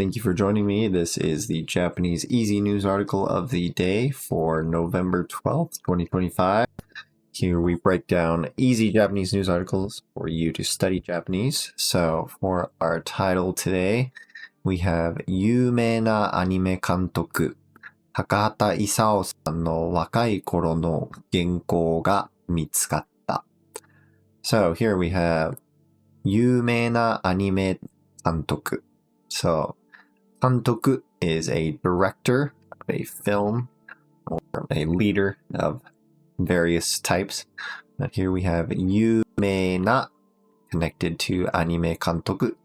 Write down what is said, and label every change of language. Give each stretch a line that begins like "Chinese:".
English: Thank you for joining me. This is the Japanese Easy News article of the day for November 12th, 2025. Here we break down easy Japanese news articles for you to study Japanese. So for our title today, we have
Japanese: 有名なアニメ監督、高畑勲さんの若い頃の原稿が見つかった。
English: So here we have
Japanese: 有名なアニメ監督.
English: So, 監督 is a director of a film or a leader of various types. But here we have
Japanese: 有名な
English: connected to anime 監督.